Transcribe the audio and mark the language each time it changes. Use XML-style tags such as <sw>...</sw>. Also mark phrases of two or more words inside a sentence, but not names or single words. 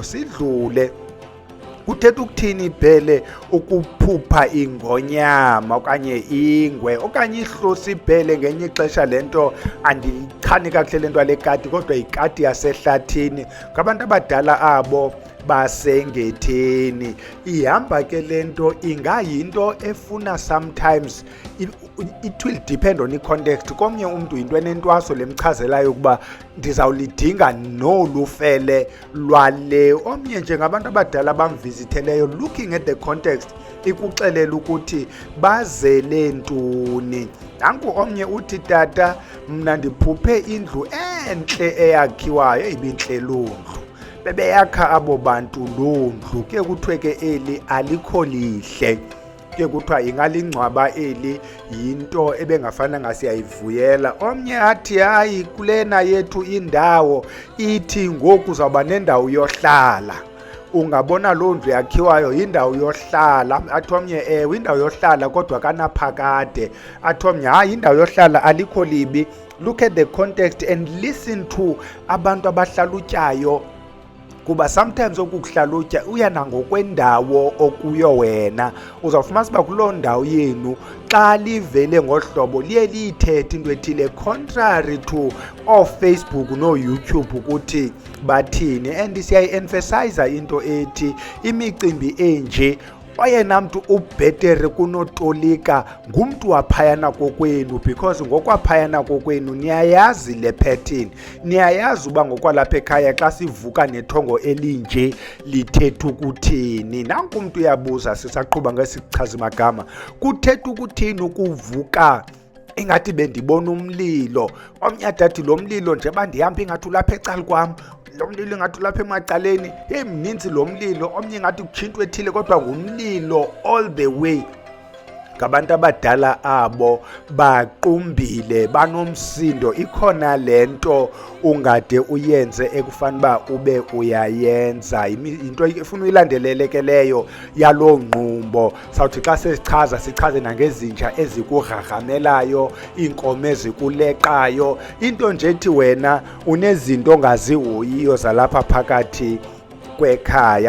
<xh>Sidlule kuthetha ukuthini ibhele ukuphupha ingonyama okanye ingwe okanye ihlosi ibhele. Ngenye ixesha lento andiyichani kakuhle lento yale kati, kodwa ikati yasehlathini ngabantu abadala abo basengetheni. Ihamba ke lento, ingayinto efuna</xh> <en>sometimes it will depend on i-context.</en> <xh>Komnye umntu yinto enentwaso lemchazelayo ukuba ndizawulidinga nolufele lwale. Omnye njengabantu abadala bamvisitheleyo,</xh> <en>looking at the context</en> <xh>ikuxelela ukuthi bazele ntoni. Nanku omnye uthi tata mna ndiphuphe indlu entle eyakhiwayo, ibintle loo ndlu. Bebeyakha abo bantu loo ndlu, ke kuthiwe ke eli alikho lihle. Ke kuthiwa ingalingcwaba eli yinto ebengafananga siyayivuyela. Omnye athi hayi kulena yethu indawo ithi ngoku uzawuba nendawo yohlala. Ungabona loo ndlu yakhiwayo yindawo yohlala. Athi omnye ewe indawo yohlala kodwa kanaphakade. Athi omnye hayi indawo yohlala alikho libi.</xh> <en>Look at the context and listen to</en> <xh>abantu abahlalutyayo, kuba sometimes okukuhlalutya uya nangokwendawo okuyo wena. Uzawufumanisa uba kuloo ndawo yenu xa livele ngohlobo liye liyithethe into ethile</xh> <en>contrary to</en> <xh>Facebook no-YouTube ukuthi bathini. And siyayi-emphasize into ethi imicimbi enje oyena mntu ubhetere kunotolika ngumntu waphayana kokwenu, because ngokwaphayana kokwenu niyayazi le pattern. Niyayazi uba ngokwalapha ekhaya xa sivuka nethongo elinje lithetha ukuthini. Nanku umntu uyabuza sisaqhuba ngesichazi magama, kuthetha ukuthini ukuvuka ingathi bendibona umlilo. Omnye adathi lo mlilo nje bandihamba ingathi ulapha ecala kwam, lo mlilo ingathi ulapha emacaleni, mninzi lo mlilo. Omnye ingathi kuthintwe ethile kodwa ngumlilo</xh> <en>all the way.</en> <xh>Ngabantu abadala abo baqumbile, banomsindo. Ikhona lento ungade uyenze ekufanele uba ube uyayenza, into efuna uyilandelelekeleyo yaloo ngqumbo. Sawuthi xa sesichaza sichaze nangezinja ezikugrarhamelayo, iinkomo ezikuleqayo, into nje ethi wena unezinto ongazihoyiyo zalapha phakathi kwekhaya.</xh>